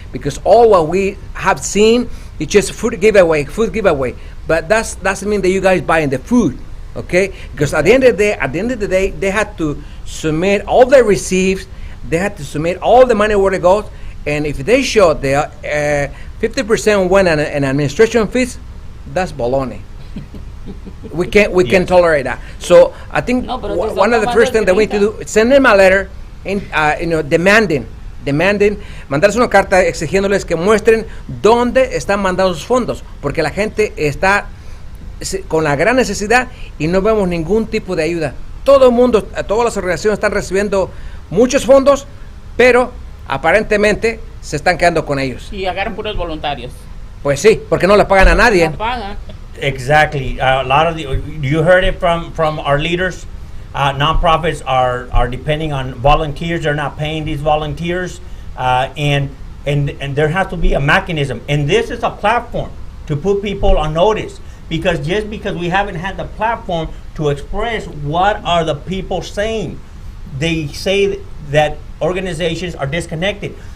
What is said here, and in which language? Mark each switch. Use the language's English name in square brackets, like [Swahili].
[English] Because all what we have seen is just food giveaway, but that doesn't mean that you guys buying the food, okay? Because at the end of the day, they had to submit all the receipts, they had to submit all the money where it goes, and if they show the 50% went in administration fees, that's baloney. We can't tolerate that. So I think one of the first things that we need to do is send them a letter, demanding, [Spanish] mandarles una carta exigiéndoles que muestren dónde están mandando sus fondos, porque la gente está con la gran necesidad y no vemos ningún tipo de ayuda. todo el mundo, todas las organizaciones están recibiendo muchos fondos, pero aparentemente se están quedando con ellos. Y agarran puros voluntarios. Pues sí, porque no le pagan a nadie. No pagan. [English] Exactly. A lot of you heard it from our leaders. Nonprofits are depending on volunteers. They're not paying these volunteers, and there has to be a mechanism. And this is a platform to put people on notice, because just because we haven't had the platform to express what are the people saying, they say that organizations are disconnected.